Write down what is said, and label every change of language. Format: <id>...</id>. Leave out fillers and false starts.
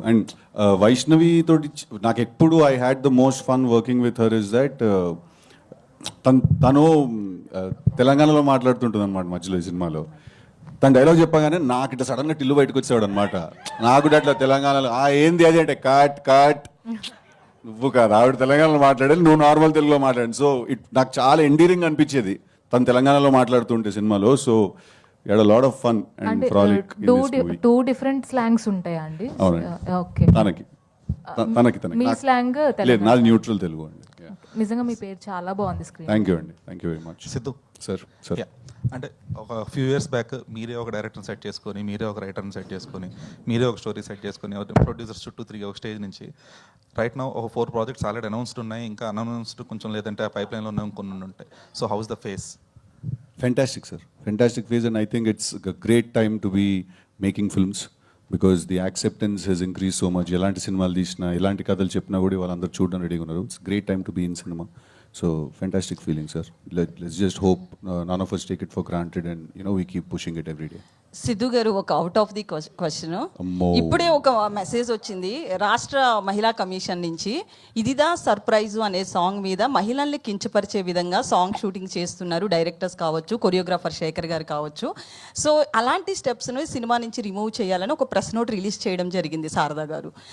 <te>And Vaishnavi తోటి నాకు ఎప్పుడు</te> <en>I had the most fun working with her is that</en> <te>తను తెలంగాణలో మాట్లాడుతుంటుంది అనమాట మధ్యలో ఈ సినిమాలో. తను డైలాగ్ చెప్పగానే నాకు ఇట్లా సడన్గా టిల్లు బయటకు వచ్చేవాడు అనమాట. నాకు కూడా అట్లా తెలంగాణలో ఏంది అది అంటే కాట్ నువ్వు కాదు, ఆవిడ తెలంగాణలో మాట్లాడాలి, నువ్వు నార్మల్ తెలుగులో మాట్లాడండి. సో నాకు చాలా ఎండీరింగ్ అనిపించేది తను తెలంగాణలో మాట్లాడుతుంటే సినిమాలో.</te> <en>So had a lot of fun and frolic in this movie.</en> <te>Two different slangs ఉంటాయా అండి? ఓకే. తనకి మీ స్లాంగ్ లేదు, నాది న్యూట్రల్ తెలుగు అండి. నిజంగా మీ పేరు చాలా బాగుంది స్క్రీన్.</te> <en>Thank you అండి, thank you very much.</en> <te>Siddhu sir అంటే ఒక ఫ్యూ ఇయర్స్ బ్యాక్ మీరే ఒక డైరెక్టర్ని సెట్ చేసుకొని, మీరే ఒక రైటర్ని సెట్ చేసుకొని, మీరే ఒక స్టోరీ సెట్ చేసుకొని, ప్రొడ్యూసర్స్ చుట్టూ తిరిగి ఒక స్టేజ్ నుంచి రైట్ నౌ ఒక 4 ప్రాజెక్ట్స్ ఆల్రెడీ అనౌన్స్డ్ ఉన్నాయి, ఇంకా అనౌన్స్డ్ కొంచెం లేదంటే ఆ పైప్ లైన్లో ఉన్నాయి, కొన్ని ఉంటాయి.</te> <en>So how's the phase? Fantastic, sir. Fantastic phase, and I think it's a great time to be making films because the acceptance has increased so much.</en> <te>Elanti cinemalu teesina, elanti kadalu cheppina kuda vallandaru చూడడం రెడీగా ఉన్నారు.</te> <en>It's a great time to be in cinema. So fantastic feeling, sir. Let's just hope none of us take it for granted and we keep pushing it every day.</en> <te>Siddhu గారు, ఒక out of the question. ఇప్పుడే ఒక message వచ్చింది రాష్ట్ర మహిళా commission నుంచి. ఇదిదా surprise అనే song మీద మహిళల్ని కించపరిచే విధంగా సాంగ్ షూటింగ్ చేస్తున్నారు డైరెక్టర్స్ కావచ్చు, కొరియోగ్రాఫర్ శేఖర్ గారు కావచ్చు. సో అలాంటి స్టెప్స్ను సినిమా నుంచి రిమూవ్ చేయాలని ఒక ప్రెస్ నోట్ రిలీజ్ చేయడం జరిగింది శారదా గారు.</te>